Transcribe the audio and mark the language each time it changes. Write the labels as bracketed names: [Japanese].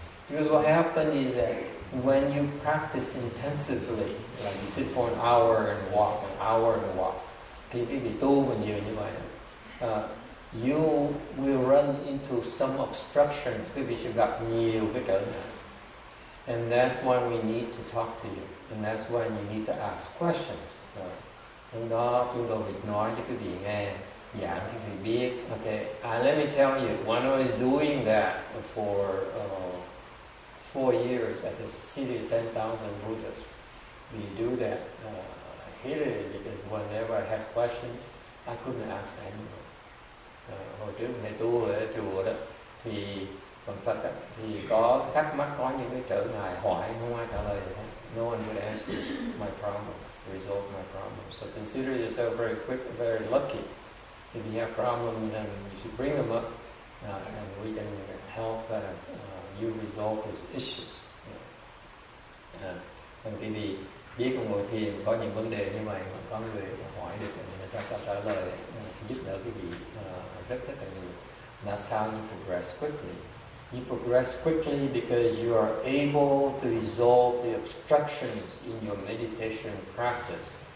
[English] Because what happens is that when you practice intensively, like you sit for an hour and walk, [Vietnamese] khi quý vị tu mà nhiều như vậy, [English] you will run into some obstructions, [Vietnamese] quý vị sẽ gặp nhiều cái trở ngại. [English] And that's why we need to talk to you. And that's why you need to ask questions. [Vietnamese] Lúc đó chúng tôi việc nói cho quý vị nghe, giảng cho quý vị biết. [English] Okay, let me tell you, when I was doing that for 4 years at the City of 10,000 Buddhas, we do that. I hated it because whenever I had questions, I couldn't ask anyone. [Vietnamese] Hồi trước thầy tu ở chùa đó, thì còn Phật đó, thì có thắc mắc, có những cái trở ngại hỏi không ai trả lời được. [English] No one would answer my problems, resolve my problems. So consider yourself very quick, very lucky. If you have problems, then you should bring them up, and we can help you resolve those issues. [Vietnamese] Quý vị biết con ngồi thiền có những vấn đề như vậy mà có người hỏi được người ta trả lời, giúp đỡ quý vị rất là nhiều. [English] That's how you progress quickly. You progress quickly because you are able to resolve the obstructions in your meditation practice.